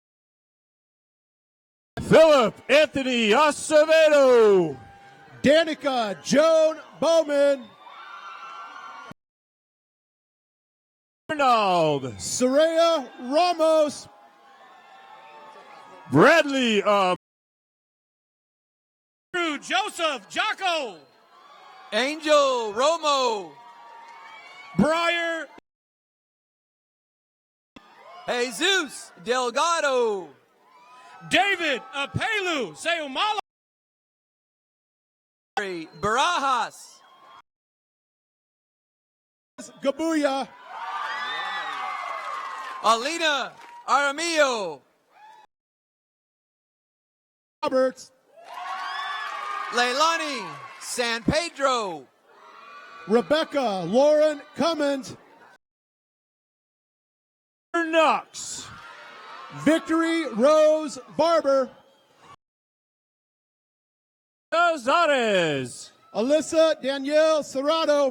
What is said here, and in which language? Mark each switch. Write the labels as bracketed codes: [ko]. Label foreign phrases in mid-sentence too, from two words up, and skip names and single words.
[en] Philip Anthony Acevedo. Danica Joan Bowman. Arnold. Soraya Ramos. Bradley Joseph Jocko. Angel Romo. Briar. Jesus Delgado. David Apelu Seumala. Barajas. Gabuya. Alina Aramillo. Roberts. Leilani San Pedro. Rebecca Lauren Cummins. Knox. Victory Rose Barber. Nazares. Alyssa Danielle Serrato.